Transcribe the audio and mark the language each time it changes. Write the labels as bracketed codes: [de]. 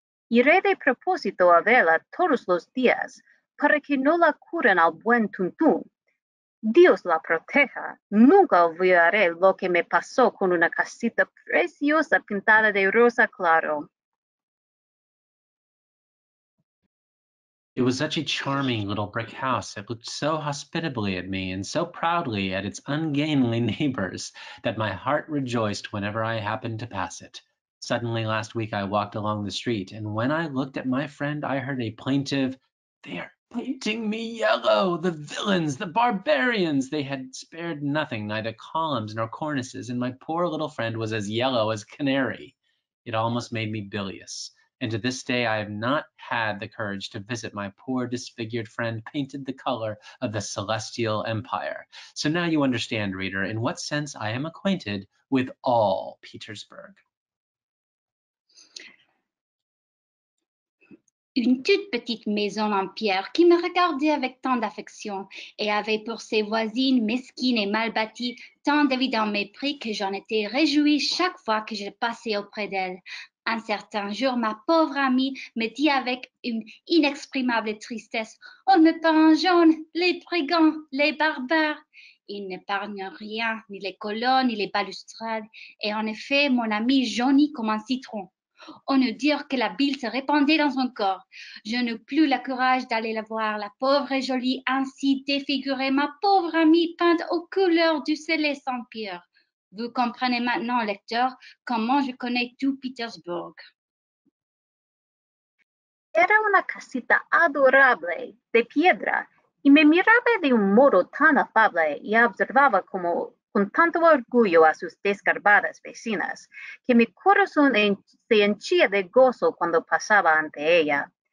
[es] Iré de propósito a verla todos los días para que no la curen al buen tuntún. Dios la proteja. Nunca olvidaré lo que me pasó con una casita preciosa pintada de rosa claro. [en] It was such a charming little brick house that looked so hospitably at me and so proudly at its ungainly neighbors that my heart rejoiced whenever I happened to pass it. Suddenly last week I walked along the street, and when I looked at my friend I heard a plaintive, "They are painting me yellow! The villains! The barbarians!" They had spared nothing, neither columns nor cornices, and my poor little friend was as yellow as a canary. It almost made me bilious. And to this day I have not had the courage to visit my poor disfigured friend painted the color of the celestial empire. So now you understand, reader, in what sense I am acquainted with all Petersburg. [fr] Une toute petite maison en pierre qui me regardait avec tant d'affection et avait pour ses voisines mesquines et mal bâties tant d'évident mépris que j'en étais réjouie chaque fois que je passais auprès d'elle. Un certain jour, ma pauvre amie me dit avec une inexprimable tristesse: on me peint en jaune, les brigands, les barbares. Ils n'épargnent rien, ni les colonnes, ni les balustrades. Et en effet, mon amie jaunit comme un citron. On eût dire que la bile se répandait dans son corps. Je n'eus plus le courage d'aller la voir, la pauvre et jolie, ainsi défigurée, ma pauvre amie peinte aux couleurs du céleste empire. Vous comprenez maintenant, lecteur, comment je connais tout Petersburg. [es] Era una casita adorable, de piedra, y me miraba de un modo tan afable y observaba como con tanto orgullo a sus desgarbadas vecinas, que mi corazón se henchía de gozo cuando pasaba ante ella.